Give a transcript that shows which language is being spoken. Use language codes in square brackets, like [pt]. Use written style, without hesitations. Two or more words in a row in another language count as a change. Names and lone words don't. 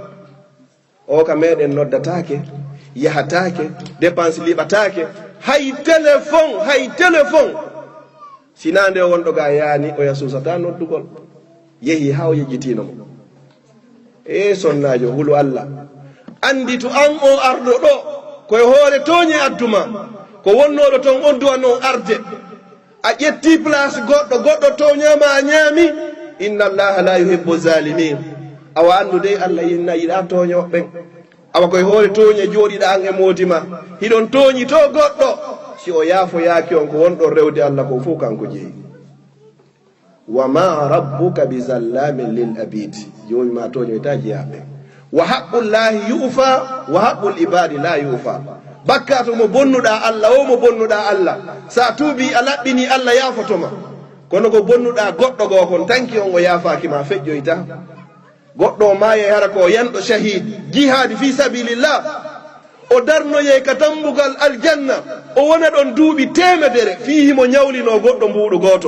[ff] o ka meɗen noddatake yahatake dépense liɓatake hay téléphone sinande o wonɗo ga yaani o yasusata noddugol yeehi ha o yejjitinomo e sonnajo hulu Allah andi to an o arɗo ɗo koye hoore toñe adduma ko wonnoɗo ton on duwa noon arde a ƴetti place goɗɗo toñama a ñaami [ar] إن الله لا يحب الظالمين [ff] awa andude Allah yinna yiɗa toñoɓɓen awa koye hoore toñe jooɗiɗa an e modima hiɗon toñi to goɗɗo si o yaafoyaaki on ko wonɗon rewde Allah ko fof kanko jeeyi [ar] وما ربك بظلام للعبيد [ff] joomi ma toñoyta jeyaɓe [ar] وحق الله يوفى وحق العباد لا يوفى [ff] bakka to mo bonnuɗa Allah o mo bonnuɗa Allah sa tuubi a laɓɓini Allah yaafotoma kono ko bonnuɗa goɗɗo goo kon tanki on o yaafaki ma feƴƴoyta goɗɗo maaye hara ko yanɗo shahid jihadi [ar] في سبيل الله [ff] o darnoye ka tambugal aljanna o wona ɗon duuɓi 100 fihimo ñawlino goɗɗo mbuɗo gooto